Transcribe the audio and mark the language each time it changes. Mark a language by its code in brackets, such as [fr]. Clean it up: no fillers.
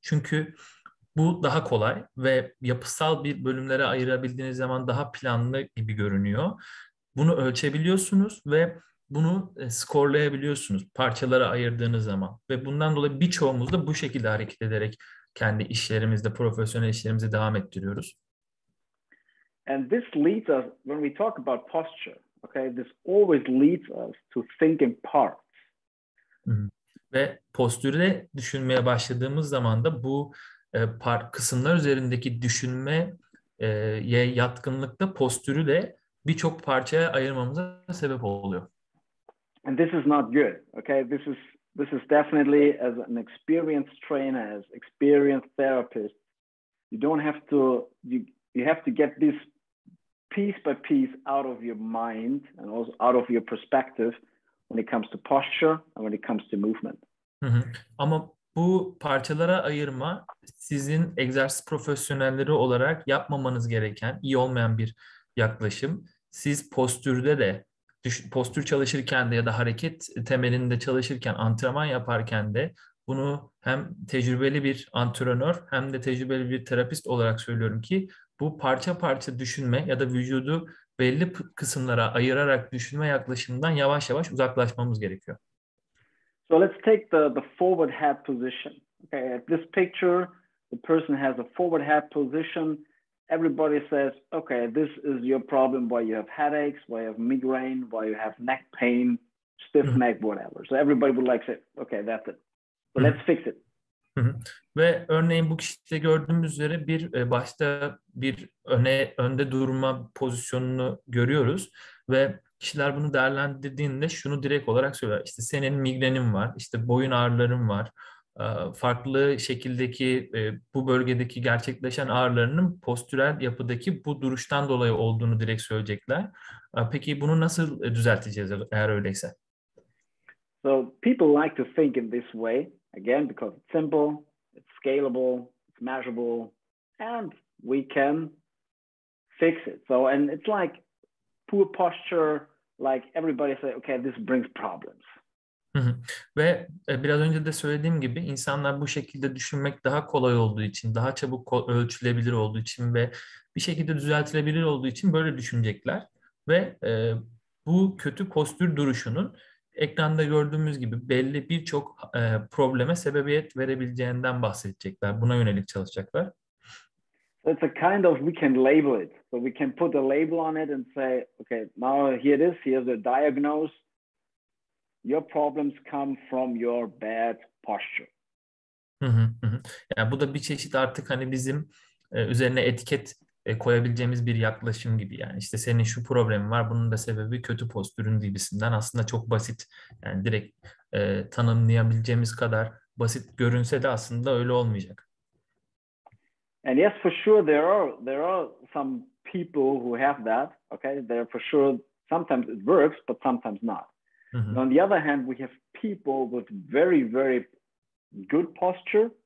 [tr] Çünkü bu daha kolay ve yapısal bir bölümlere ayırabildiğiniz zaman daha planlı gibi görünüyor. Bunu ölçebiliyorsunuz ve bunu skorlayabiliyorsunuz parçalara ayırdığınız zaman. Ve bundan dolayı birçoğumuz da bu şekilde hareket ederek kendi işlerimizde, profesyonel işlerimizi devam ettiriyoruz. [en] And this leads us, when we talk about posture, okay, this always leads us to think in parts. [tr] Ve postürde düşünmeye başladığımız zaman da bu kısımlar üzerindeki düşünmeye yatkınlıkta postürü de birçok parçaya ayırmamıza sebep oluyor. [en] And this is not good, okay? This is definitely, as an experienced trainer, as experienced therapist, you don't have to, you have to get this piece by piece out of your mind and also out of your perspective when it comes to posture and when it comes to movement. [tr] Ama bu parçalara ayırma sizin egzersiz profesyonelleri olarak yapmamanız gereken, iyi olmayan bir yaklaşım. Siz postürde de, postür çalışırken de ya da hareket temelinde çalışırken, antrenman yaparken de bunu hem tecrübeli bir antrenör hem de tecrübeli bir terapist olarak söylüyorum ki bu parça parça düşünme ya da vücudu belli kısımlara ayırarak düşünme yaklaşımından yavaş yavaş uzaklaşmamız gerekiyor. [en] So let's take the forward head position. Okay, at this picture, the person has a forward head position everybody says, okay, this is your problem why you have headaches, why you have migraine, why you have neck pain, stiff neck, whatever. So everybody would like say, okay, that's it. So let's fix it. [tr] Ve örneğin bu kişide gördüğümüz üzere bir başta bir önde durma pozisyonunu görüyoruz ve kişiler bunu değerlendirdiğinde şunu direkt olarak söyler. İşte senin migrenin var, işte boyun ağrıların var, farklı şekildeki bu bölgedeki gerçekleşen ağrılarının postürel yapıdaki bu duruştan dolayı olduğunu direkt söyleyecekler. Peki bunu nasıl düzelteceğiz eğer öyleyse? [en] So people like to think in this way, again, because it's simple, it's scalable, it's measurable, and we can fix it. So, and it's like poor posture, like everybody say, okay, this brings problems. [tr] Ve biraz önce de söylediğim gibi insanlar bu şekilde düşünmek daha kolay olduğu için, daha çabuk ölçülebilir olduğu için ve bir şekilde düzeltilebilir olduğu için böyle düşünecekler. Ve bu kötü postür duruşunun ekranda gördüğümüz gibi belli birçok probleme sebebiyet verebileceğinden bahsedecekler. Buna yönelik çalışacaklar. [en] So it's a kind of, we can label it. So we can put a label on it and say, okay, now here it is, here's the diagnose. Your problems come from your bad posture. [tr] Yani bu da bir çeşit artık hani bizim üzerine etiket koyabileceğimiz bir yaklaşım gibi. Yani işte senin şu problemin var, bunun da sebebi kötü postürün gibisinden aslında çok basit. Yani direkt tanımlayabileceğimiz kadar basit görünse de aslında öyle olmayacak. [en] And yes, for sure there are some people who have that. Okay, there for sure sometimes it works, but sometimes not. On the other hand, we have people with very, very good posture.